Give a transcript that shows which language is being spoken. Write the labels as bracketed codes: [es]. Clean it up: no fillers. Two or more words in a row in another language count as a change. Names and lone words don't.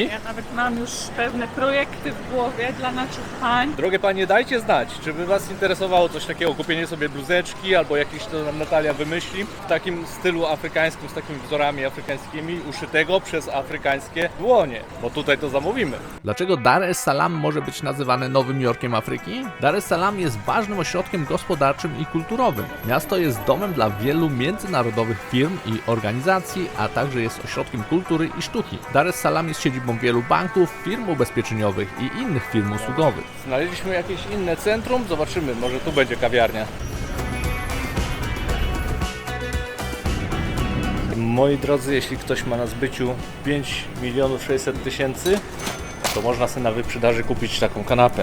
[pl] Ja nawet mam już pewne projekty w głowie dla naszych pań. Drogie Panie, dajcie znać, czy Wy Was interesowało coś takiego, kupienie sobie bluzeczki albo jakieś to nam Natalia wymyśli w takim stylu afrykańskim, z takimi wzorami afrykańskimi, uszytego przez afrykańskie dłonie, bo tutaj to zamówimy. Dlaczego Dar es Salaam może być nazywane Nowym Jorkiem Afryki? Dar es Salaam jest ważnym ośrodkiem gospodarczym i kulturowym. Miasto jest domem dla wielu międzynarodowych firm i organizacji, a także jest ośrodkiem kultury i sztuki. Dar es Salaam jest siedzibą wielu banków, firm ubezpieczeniowych i innych firm usługowych. Znaleźliśmy jakieś inne centrum, zobaczymy, może tu będzie kawiarnia. Moi drodzy, jeśli ktoś ma na zbyciu 5 600 000, to można sobie na wyprzedaży kupić taką kanapę.